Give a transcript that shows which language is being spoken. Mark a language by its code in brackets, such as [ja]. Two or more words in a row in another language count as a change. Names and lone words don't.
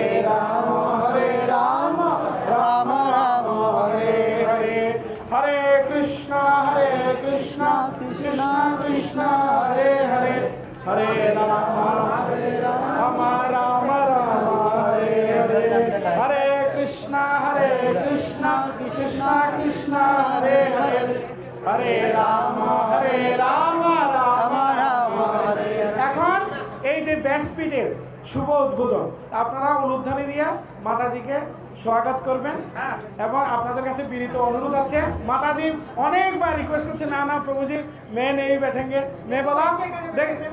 [hi] राम राम राम हरे हरे हरे कृष्णा कृष्णा कृष्णा हरे हरे हरे राम राम राम हरे हरे हरे कृष्णा कृष्णा कृष्णा हरे हरे हरे राम राम राम हरे [bn] এখন এই যে ব্যাসপীঠের শুভ উদ্বোধন আপনারা উলুধ্বনি দিয়ে মাতাজিকে স্বাগত করবেন এবং আপনাদের কাছে বিনীত অনুরোধ আছে [hi] माताजी अनेक बार रिक्वेस्ट करते ना ना प्रभु जी मैं नहीं बैठेंगे मैं बोला देख